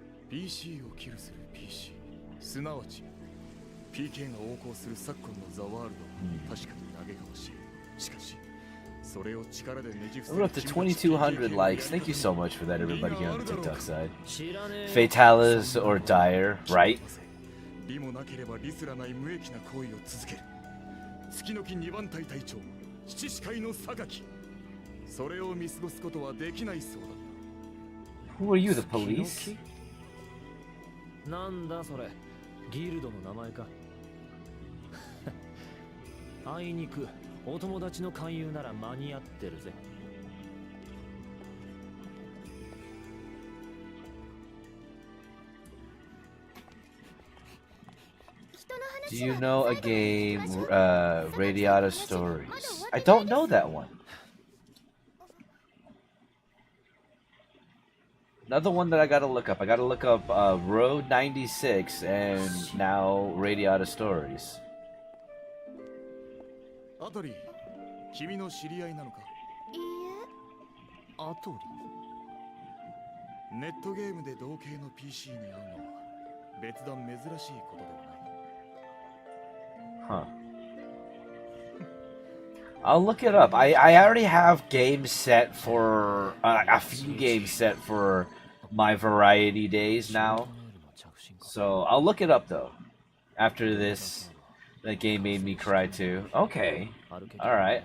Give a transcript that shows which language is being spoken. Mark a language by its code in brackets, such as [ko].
[ja] PC をキルする PC すなわち PK が横行する昨今のザワールドは確かに嘆かわしい。しかしそれを力でねじ伏せ [en] We're up to 2,200 likes. Thank you so much for that, everybody here on the TikTok side. Fatalis or Dire, right? [ja] 利もなければ利すらない無益な行為を続ける。月の木2番隊隊長七士会の榊。それを見過ごすことはできないそうだ。 [en] Who are you, the police? [ja] なんだそれ、ギルドの名前か。あいにくお友達の勧誘なら間に合ってるぜ。 [en] Do you know a game, Radiata Stories? I don't know that one. Another one that I gotta look up. I gotta look up Road 96 and now Radiata Stories. [ja] アトリー、君の知り合いなのか？いいえ。アトリ？ネットゲームで同系の PC に会うのは別段珍しいことではない。 [en] Huh. I'll look it up. I already have games set for a few games set for my variety days now. So I'll look it up though. After this, that game made me cry too. Okay. Alright.